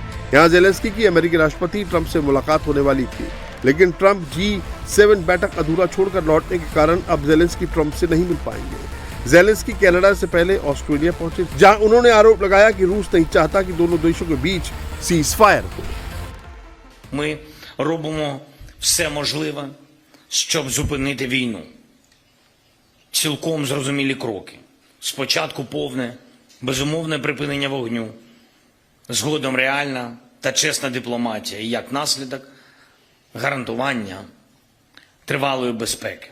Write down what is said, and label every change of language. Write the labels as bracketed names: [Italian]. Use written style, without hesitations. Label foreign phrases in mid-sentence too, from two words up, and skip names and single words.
[Hindi] यहाँ जेलेंस्की की अमेरिकी राष्ट्रपति ट्रंप से मुलाकात होने वाली थी, लेकिन ट्रंप G7 बैठक अधूरा छोड़कर लौटने के कारण अब जेलेंस्की ट्रंप से नहीं मिल पाएंगे। जेलेंस्की कनाडा से पहले ऑस्ट्रेलिया पहुंचे, जहां उन्होंने आरोप लगाया कि रूस नहीं चाहता कि दोनों देशों के बीच [English] cease fire [Hindi] हो। [Ukrainian] Ми робимо все можливе, щоб зупинити війну. Цілком зрозумілі кроки. Спочатку повне, безумовне припинення вогню, згодом реальна та чесна дипломатія, і як наслідок гарантування тривалої безпеки.